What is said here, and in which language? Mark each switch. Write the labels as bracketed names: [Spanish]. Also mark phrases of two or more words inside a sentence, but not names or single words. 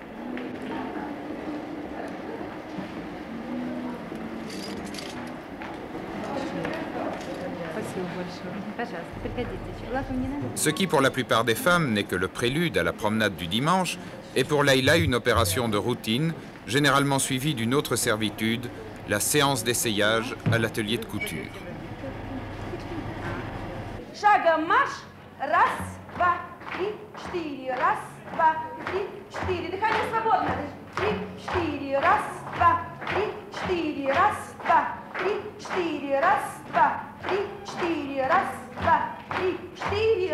[French] Ce qui, pour la plupart des femmes, n'est que le prélude à la promenade du dimanche, est pour Leïla une opération de routine, généralement suivie d'une autre servitude, la séance d'essayage à l'atelier de couture. [Russian] Шагом марш. Раз, два, три, четыре. Раз, два, три, четыре. Дыхание свободно. 3, 4. Раз, два, 3, 4. Раз, два, 3, 4. Раз, два, 3, 4. Раз, два, 3, 4.